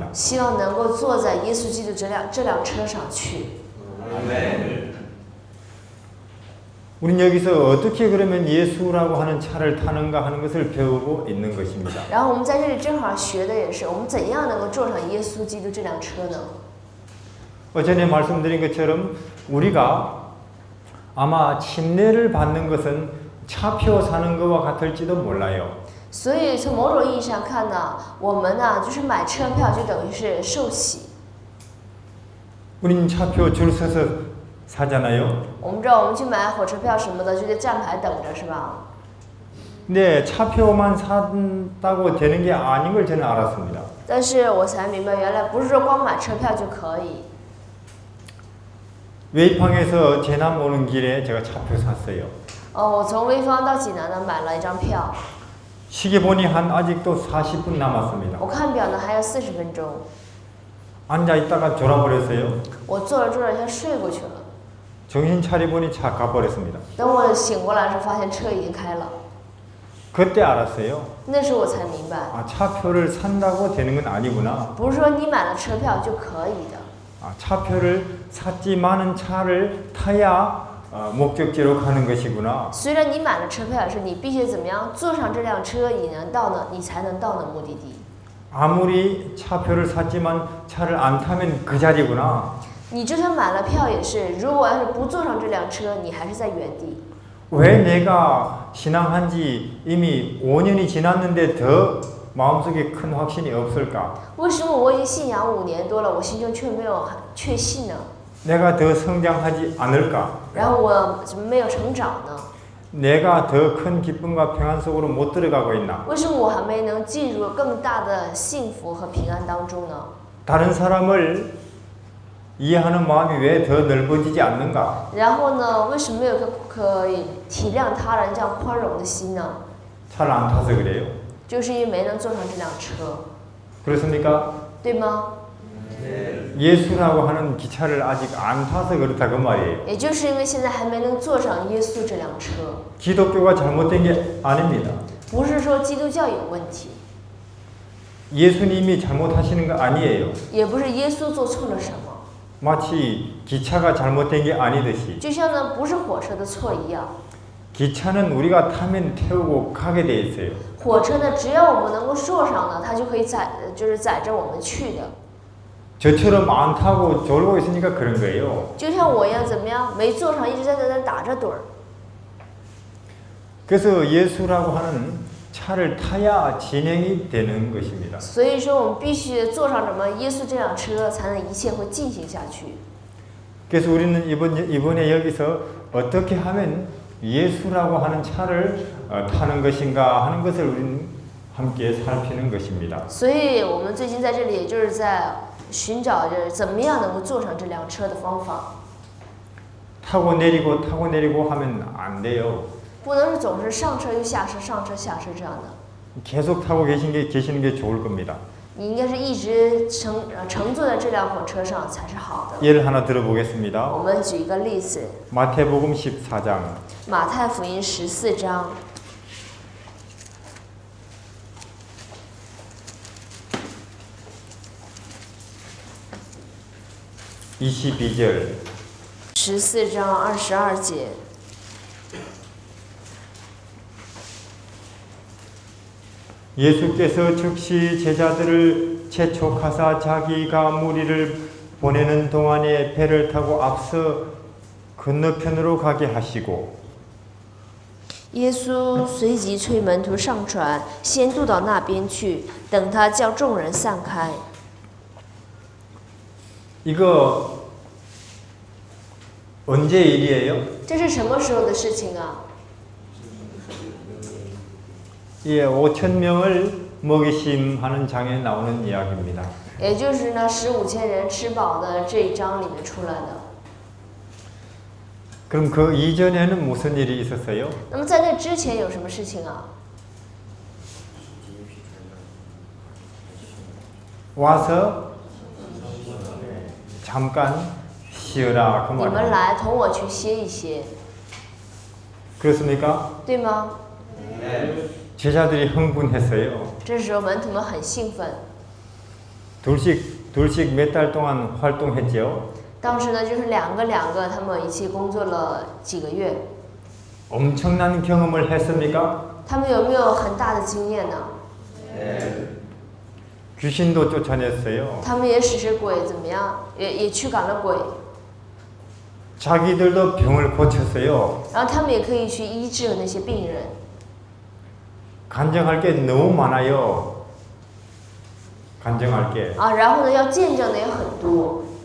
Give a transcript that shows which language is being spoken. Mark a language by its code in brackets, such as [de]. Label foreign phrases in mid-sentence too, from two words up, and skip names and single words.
[zh] 希望能够坐在耶稣基督这辆车上去。 [ko] 우린 여기서 어떻게 그러면 예수라고 하는 차를 타는가 하는 것을 배우고 있는 것입니다. [zh] 然后我们在这里正好学的也是，我们怎样能够坐上耶稣基督这辆车呢？ [ko] 전에 말씀드린 것처럼 우리가 아마 침례를 받는 것은 차표 사는 것과 같을지도 몰라요. [zh] 所以从某种意义上看呢，我们呢就是买车票就等于是受洗。 [ko] 우린 차표 줄 서서 사잖아요. [zh] 我们知道我们去买火车票什么的就得站牌等着，是吧？ [ko] 근데 차표만 산다고 되는 게 아닌 걸 저는 알았습니다. [zh] 但是我才明白，原来不是说光买车票就可以。 [ko] 웨이팡에서 제남 오는 길에 제가 차표 샀어요. [zh] 我从潍坊到济南呢买了一张票， [ko] 시계 보니 한 아직도 40분 남았습니다. [zh] 我看表呢还有40分钟， [ko] 앉아 있다가 졸아버렸어요. [zh] 我坐着坐着先睡过去了。 [ko] 정신 차려보니 차 가버렸습니다. [zh] 等我醒过来的时候，发现车已经开了。 [ko] 그때 알았어요. [zh] 那时候我才明白， [ko] 아, 차표를 산다고 되는 건 아니구나. [zh] 不是说你买了车票就可以的。 [ko] 아, 차표를 샀지만은 차를 타야 목적지로 가는 것이구나. [zh] 虽然你买了车票，也是你必须怎么样坐上这辆车，你才能到那目的地。 [ko] 아무리 차표를 샀지만 차를 안 타면 그 자리구나. [zh] 你就算买了票也是，如果要是不坐上这辆车，你还是在原地。 [ko] 왜 내가 신앙한 지 이미 5년이 지났는데 더 마음속에 큰 확신이 없을까? [zh] 为什么我已经信仰5年多了，我心中却没有确信呢？ [ko] 내가 더 성장하지 않을까? [zh] 然后我怎么没有成长呢？ [ko] 내가 더 큰 기쁨과 평안 속으로 못 들어가고 있나? [zh] 为什么我还没能进入更大的幸福和平安当中呢？ [ko] 다른 사람을 이해하는 마음이 왜 더 넓어지지 않는가? [zh] 然后呢，为什么没有可以体谅他人、这样宽容的心呢？ [ko] 차를 안 타서 그래요. [zh] 就是因为没能坐上这辆车， [ko] 그렇습니까? [zh] 对吗？ [ko] 예수라고 하는 기차를 아직 안 타서 그렇다 그 말이에요. [zh] 也就是因为现在还没能坐上耶稣这辆车， [ko] 기독교가 잘못된 게 아닙니다. [zh] 不是说基督教有问题， [ko] 예수님이 잘못하시는 거 아니에요. [zh] 也不是耶稣做错了什么， [ko] 마치 기차가 잘못된 게 아니듯이 [zh] 就像呢不是火车的错一样。 [ko] 기차는 우리가 타면 태우고 가게 돼 있어요. [zh] 火车呢，只要我们能够坐上呢，它就可以载着我们去的。 [ko] 저처럼 안 타고 졸고 있으니까 그런 거예요. [zh] 就像我一样，怎么样？没坐上，一直在那打着盹儿。 [ko] 그래서 예수라고 하는 차를 타야 진행이 되는 것입니다. [zh] 所以说，我们必须坐上什么耶稣这辆车，才能一切会进行下去。 [ko] 그래서 우리는 이번에 여기서 어떻게 하면 예수라고 하는 차를 타는 것인가 하는 것을 우리는 함께 살피는 것입니다. [zh] 所以我们最近在这里，也就是在寻找着怎么样能够坐上这辆车的方法。 [ko] 타고 내리고 하면 안 돼요. [zh] 不能是总是上车又下车，上车下车这样的。 [ko] 계속 타고 계시는 게 좋을 겁니다. [zh] 你应该是一直乘坐在这辆火车上才是好的。 [ko] 예를 하나 들어보겠습니다. [zh] 我们举一个例子， [ko] 마태복음 14장 [zh] 马太福音14章 [ko] 22절 [zh] 14章22节。 [ko] 예수께서 즉시 제자들을 재촉하사 자기가 무리를 보내는 동안에 배를 타고 앞서 건너편으로 가게 하시고 [zh] 耶稣随即催门徒上船，先渡到那边去，等他叫众人散开。 [ko] 이거 언제 일이에요? [zh] 这是什么时候的事情啊？ [ko] 예, 5,000명을 먹이심하는 장에 나오는 이야기입니다. [zh] 也就是呢，15,000人吃饱的这一章里面出来的。 [ko] 그럼 그 이전에는 무슨 일이 있었어요? [zh] 那么在那之前有什么事情啊？ [ko] 와서 잠깐 쉬어라 그 [zh] 你们 [ko] 말이에요. [zh] 来同我去歇一歇， [ko] 그렇습니까? [zh] 对吗？ [ko] 제자들이 흥분했어요. [zh] 这时候门徒们很兴奋， [ko] 둘씩 몇 달 동안 활동했죠. [zh] 当时呢就是两个，他们一起工作了几个月。 [ko] 엄청난 경험을 했습니까? [zh] 他们有没有很大的经验呢？ [ko] 귀신도 쫓아냈어요. [zh] 他们也使使鬼怎么样？也驱赶了鬼， [ko] 자기들도 병을 고쳤어요. [zh] 然后他们也可以去医治那些病人。 [ko] 간증할 게 너무 많아요. 간증할 게. [zh] 啊，然后呢，要见证的也很多。